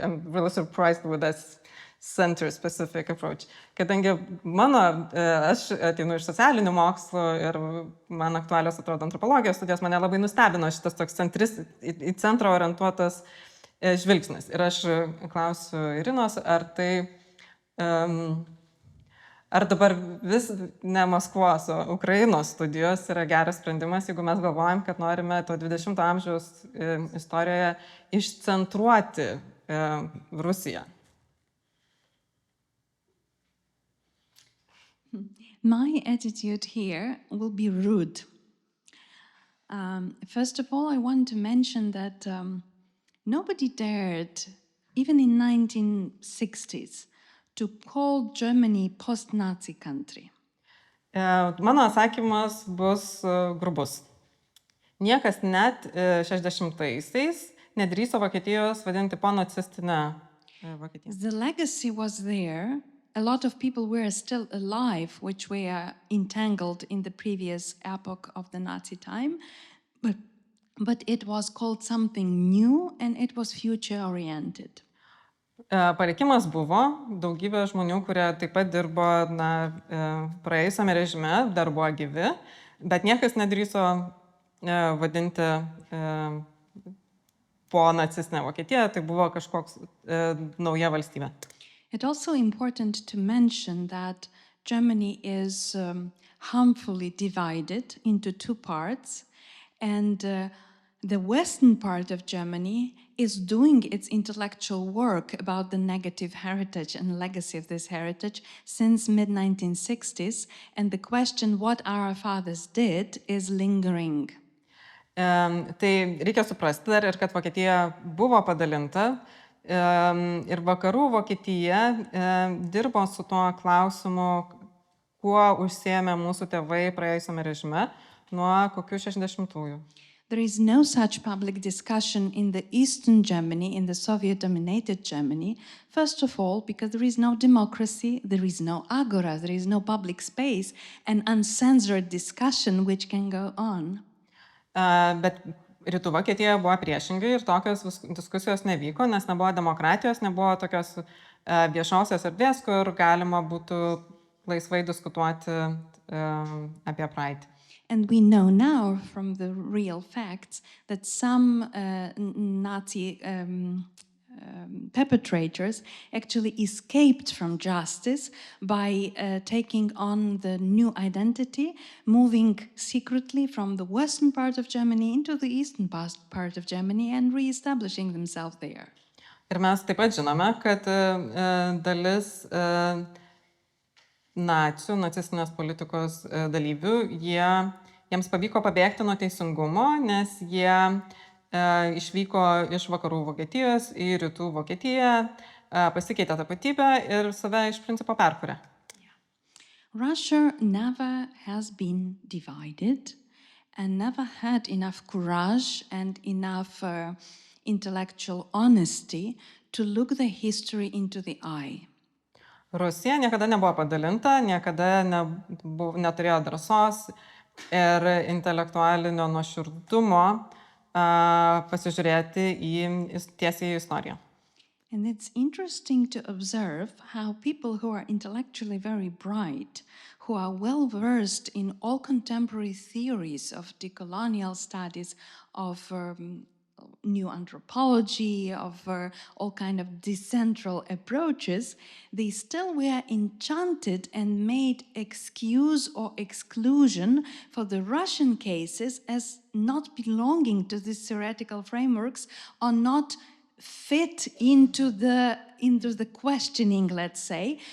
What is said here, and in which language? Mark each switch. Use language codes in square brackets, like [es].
[en] I'm really surprised with this center-specific approach. [lt] Kadangi aš ateinu iš socialinių mokslų ir man aktualios atrodo antropologijos studijos, mane labai nustebino šitas toks į centrą orientuotas žvilgsnis. Ir aš klausiu Irynos, ar dabar vis ne Maskvos, o Ukrainos studijos yra geras sprendimas, jeigu mes galvojam, kad norime to 20 amžiaus istorijoje išcentruoti Rusiją. [en] My attitude here will be rude. First of all, I want to mention that nobody dared, even in 1960s, to call Germany post-Nazi country. [lt] Mano atsakymas bus grubus. Niekas net 60-aisiais nedrįso Vokietijos vadinti po-nacistinę Vokietiją. [en] The legacy was there. A lot of people were still alive, which were entangled in the previous epoch of the Nazi time, but it was called something new and it was future-oriented. [lt] Palikimas buvo, daugybė žmonių, kurie taip pat dirbo praėjusiame režime, dar buvo gyvi, bet niekas nedrįso vadinti po nacistinę Vokietiją, tai buvo kažkoks nauja valstybė. [en] It's also important to mention that Germany is harmfully divided into two parts, and the western part of Germany is doing its intellectual work about the negative heritage and legacy of this heritage since mid-1960s, and the question what our fathers did is lingering. [lt] Tai reikia suprasti dar ir kad Vokietija buvo padalinta ir vakarų Vokietija dirbo su tuo klausimu, kuo užsiėmė mūsų tėvai praėjusiame režime nuo kokių 60-ųjų. [en] There is no such public discussion in the Eastern Germany, in the Soviet-dominated Germany, first of all, because there is no democracy, there is no agora, there is no public space, and uncensored discussion which can go on. [lt] Bet Rytų Vokietijoje buvo priešingai ir tokios diskusijos nevyko, nes nebuvo demokratijos, nebuvo tokios viešosios erdvės, kur galima būtų laisvai diskutuoti apie praeitį. [en] And we know now from the real facts that some Nazi perpetrators actually escaped from justice by taking on the new identity, moving secretly from the western part of Germany into the eastern part of Germany and re-establishing themselves there. [lt] Ir mes taip pat žinome, kad dalis nacistinės politikos dalyvių, jiems pavyko pabėgti nuo teisingumo, nes jie išvyko iš vakarų Vokietijos į rytų Vokietiją, pasikeitė tapatybę ir save iš principo perkūrė. [en] Russia never has been divided and never had enough courage and enough intellectual honesty to look the history into the eye. [lt] Rusija niekada nebuvo padalinta, niekada neturėjo drąsos ir intelektualinio nuoširdumo pasižiūrėti tiesiai į istoriją. [en] And it's interesting to observe how people who are intellectually very bright, who are well versed in all contemporary theories of decolonial studies, of new anthropology, of all kind of decentral approaches, they still were enchanted and made excuse or exclusion for the Russian cases as not belonging to these theoretical frameworks or not fit into the questioning, let's say.